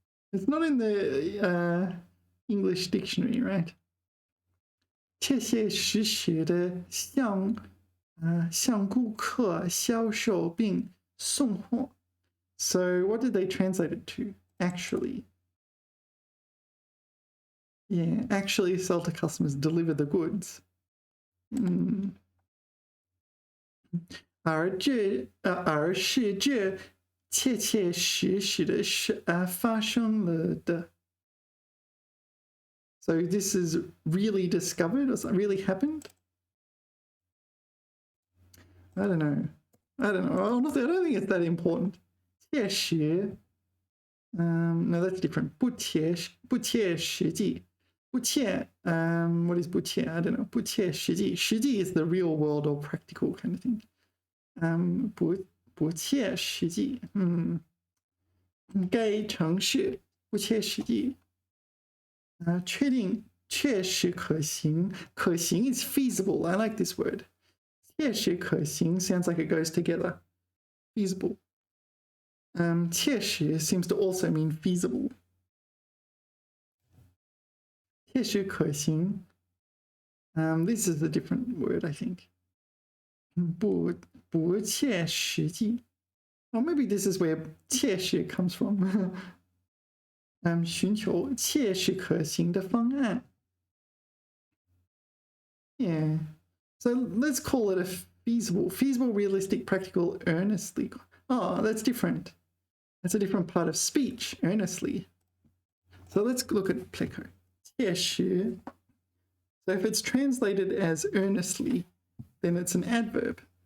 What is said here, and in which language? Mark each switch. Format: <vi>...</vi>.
<en>It's not in the English dictionary, right?</en> <zh>切切实实的向顾客销售并送货。</zh> <en>So what did they translate it to? Actually. Yeah, actually sell to customers, deliver the goods.</en> <zh>而是这切切实实的事发生了的。</zh> <en>So this is really discovered or something really happened? I don't know. Honestly, I don't think it's that important. 切实 no, that's different.</en> <zh>不切实际。</zh> <en>不切 what is 不切? I don't know. 不切实际。实际 is the real world or practical kind of thing.</en> <zh>不切实际。该城市不切实际。确定确实可行。</zh> <en>可行 is feasible. I like this word. 切实可行 sounds like it goes together. Feasible. 切实 seems to also mean feasible. 切实可行 this is a different word, I think. 不切实际 or maybe this is where 切实 comes from.</en> <zh>寻求切实可行的方案 Yeah.</zh> <en>So let's call it a feasible, realistic, practical, earnestly. Oh, that's different. That's a different part of speech, earnestly. So let's look at pleco. 切实. So if it's translated as earnestly, then it's an adverb.</en>